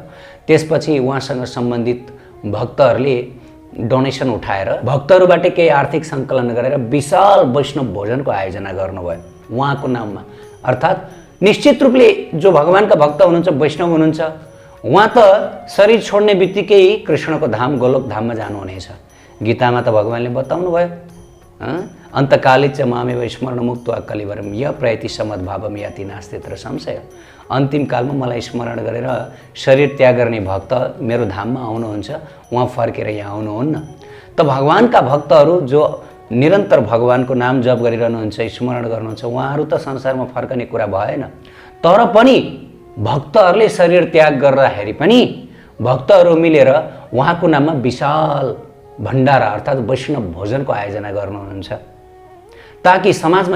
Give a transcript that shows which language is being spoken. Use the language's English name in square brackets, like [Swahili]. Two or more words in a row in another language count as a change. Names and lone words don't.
[Nepali] त्यसपछि उहाँसँग सम्बन्धित भक्तहरूले डोनेसन उठाएर भक्तहरूबाट केही आर्थिक सङ्कलन गरेर विशाल वैष्णव भोजनको आयोजना गर्नुभयो उहाँको नाममा। अर्थात् निश्चित रूपले जो भगवान्का भक्त हुनुहुन्छ, वैष्णव हुनुहुन्छ, उहाँ त शरीर छोड्ने बित्तिकै कृष्णको धाम गोलोक धाममा जानुहुनेछ। गीतामा त भगवान्ले बताउनु भयो, [Sanskrit] अन्तकाले च मामेव स्मरण मुक्त्वा कलिवरम य प्रयति समद्भावम याति नास्तित्र संशय। [Nepali] अन्तिम कालमा मलाई स्मरण गरेर शरीर त्याग गर्ने भक्त मेरो धाममा आउनुहुन्छ, उहाँ फर्केर यहाँ आउनुहुन्न। त भगवान्का भक्तहरू जो निरन्तर भगवान्को नाम जप गरिरहनुहुन्छ, स्मरण गर्नुहुन्छ, उहाँहरू त संसारमा फर्कने कुरा भएन। तर पनि भक्तहरूले शरीर त्याग गर्दाखेरि पनि भक्तहरू मिलेर उहाँको नाममा विशाल भण्डारा अर्थात् वैष्णव भोजनको आयोजना गर्नुहुन्छ, ताकि समाजमा